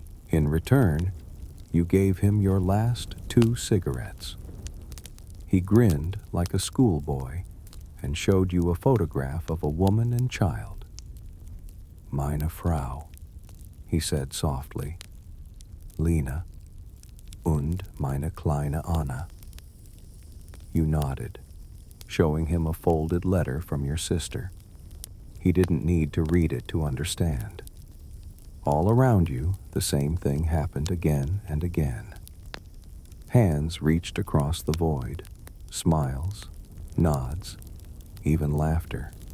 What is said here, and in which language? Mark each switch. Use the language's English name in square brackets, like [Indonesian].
[English] In return, you gave him your last 2 cigarettes. He grinned like a schoolboy and showed you a photograph of a woman and child. [German] "Meine Frau," [English] he said softly. [German] "Lena und meine kleine Anna." [English] You nodded, showing him a folded letter from your sister. He didn't need to read it to understand. All around you, the same thing happened again and again. Hands reached across the void, smiles, nods, even laughter.